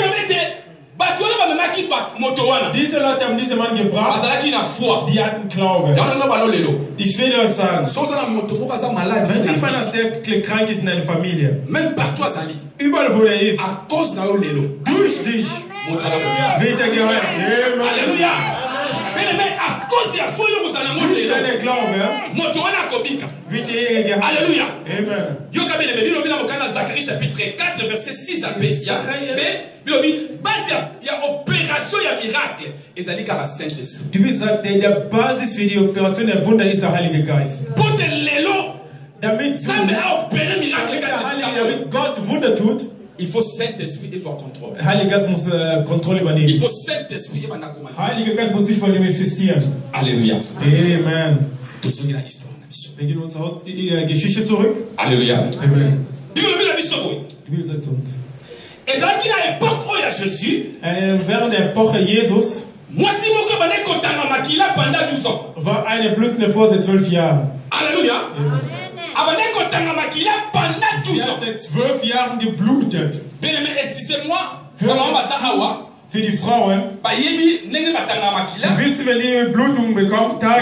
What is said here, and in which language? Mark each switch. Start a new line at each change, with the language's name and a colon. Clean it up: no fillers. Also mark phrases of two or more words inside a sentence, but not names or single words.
German: Diese Leute haben diesen Mann gebracht. Die hatten Glaube. Ich will euch sagen, wenn jemand ist, der krank ist in einer Familie, überall wo er ist, durch dich wird er geheilt. Alléluia. Alléluia. Amen.
French: Zacharie chapitre 4 verset 6 à 8. Il y a opération, il y a miracle. Et ça dit qu'à la Saint-Esprit.
German: Du bist gesagt, der Basis für die Operation der Wunder ist der Heilige Geist.
Lingala: Pour te lelo,
German: damit Gott Wunder tut,
French: il faut Saint-Esprit et doit contrôler.
German: Heiliger Geist muss Kontrolle übernehmen.
French: Il faut Saint-Esprit.
German: Heiliger Geist muss sich manifestieren. Alléluia. Amen. Wir gehen uns Geschichte zurück. Alléluia. Amen. Die Bibel sagt uns.
French: Et dans la époque où il y a Jésus,
German: während der Epoche Jesus,
French: pendant 12 ans.
German: War eine blutende Frau seit 12 Jahren. Alléluia. Sie hat seit 12 Jahren geblutet. Für die Frauen, Sie wissen, wenn die Blutung bekommt, Tage.